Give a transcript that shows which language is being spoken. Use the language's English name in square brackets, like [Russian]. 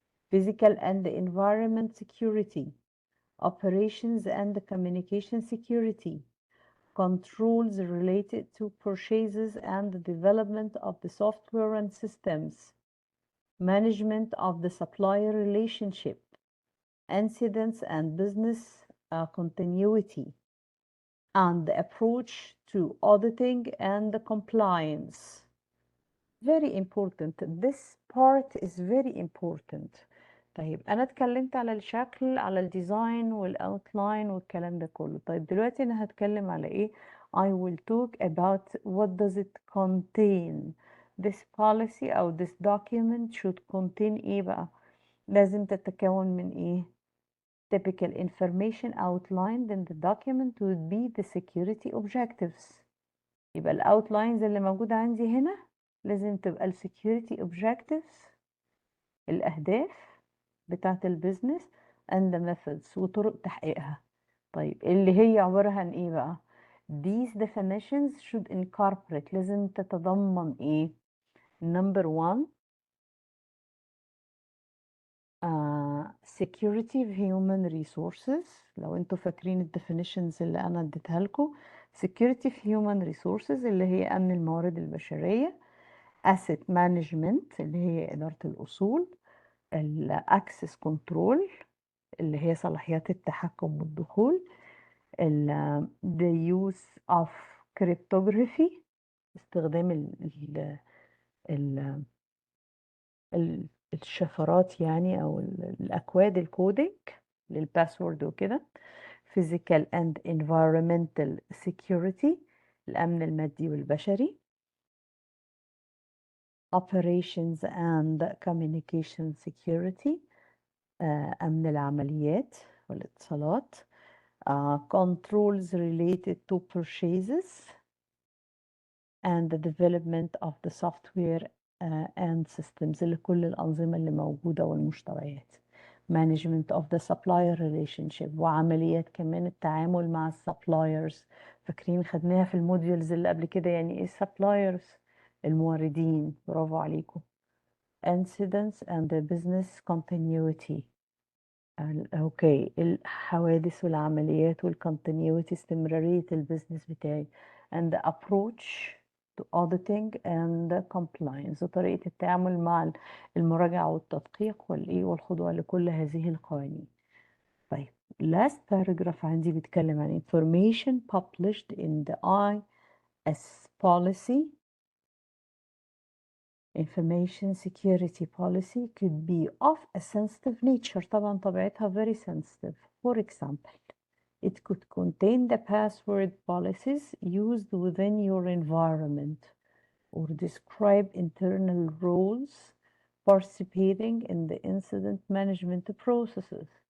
[English] physical and environment security, operations and communication security, controls related to purchases and the development of the software and systems, management of the supplier relationship, incidents and business continuity, and the approach to auditing and compliance. Very important. This part is very important. [Arabic] طيب أنا اتكلمت على الشكل، على الديزاين والأوتلاين والكلام ده كله. طيب دلوقتي أنا هتكلم على إيه؟ [English] I will talk about what does it contain. This policy أو this document should contain [Arabic] إيه بقى؟ لازم تتكون من إيه؟ [English] Typical information outlined in the document would be the security objectives. [Arabic] يبقى الأوتلاينز اللي موجودة عندي هنا لازم تبقى ال security objectives، الأهداف بتاعة البيزنس [English] and the methods [Arabic] وطرق تحقيقها. طيب اللي هي عبارة عن إيه بقى؟ [English] These definitions should incorporate، [Arabic] لازم تتضمن إيه؟ [English] Number one security of human resources. [Arabic] لو انتوا فاكرين الديفينيشنز اللي انا اديتها لكم، [English] security of human resources [Arabic] اللي هي امن الموارد البشريه، [English] asset management [Arabic] اللي هي اداره الاصول، الاكسس كنترول اللي هي صلاحيات التحكم والدخول، [English] the use of cryptography [Arabic] استخدام ال الشفرات يعني أو الأكواد الكودينج للباسورد وكده. [English] physical and environmental security [Arabic] الأمن المادي والبشري. [English] operations and communication security [Arabic] أمن العمليات والاتصالات. [English] controls related to purchases and the development of the software and systems [Arabic] لكل الأنظمة اللي موجودة والمشتريات. [English] management of the supplier relationship [Arabic] وعمليات كمان التعامل مع السبلايرز. فاكرين خدناها في الموديولز اللي قبل كده يعني ايه suppliers؟ الموردين. برافو عليكم. [English] incidents and the business continuity. [Arabic] اوكي الحوادث والعمليات والكونتينيوتي استمرارية البيزنس بتاعي [English] and the approach to auditing and compliance [Arabic] وطريقة التعامل مع المراجعة والتدقيق والخضوع لكل هذه القوانين. [English] طيب last paragraph [Arabic] عندي بيتكلم عن [English] information published in the IS policy. Information security policy could be of a sensitive nature. [Arabic] طبعا طبيعتها [English] very sensitive. For example, it could contain the password policies used within your environment or describe internal roles participating in the incident management processes.